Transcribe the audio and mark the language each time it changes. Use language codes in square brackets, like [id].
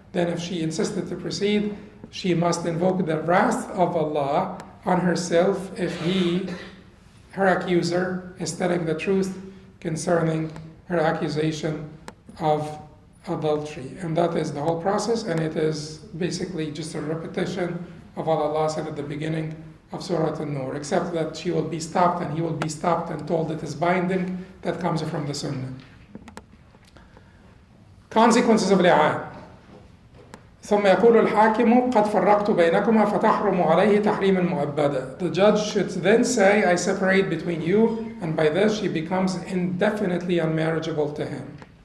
[en] Then if she insisted to proceed, she must invoke the wrath of Allah on herself if her accuser, is telling the truth concerning her accusation of adultery. And that is the whole process, and it is basically just a repetition of what Allah said at the beginning of Surah An-Nur, except that she will be stopped and he will be stopped and told it is binding. That comes from the Sunnah. Consequences of li'an. [ar] ثم يقول الحاكم قد فرقت بينكما فتحرم عليه تحريما مؤبدا. [en] The judge should then say, I separate between you, and by this she becomes indefinitely unmarriageable to him.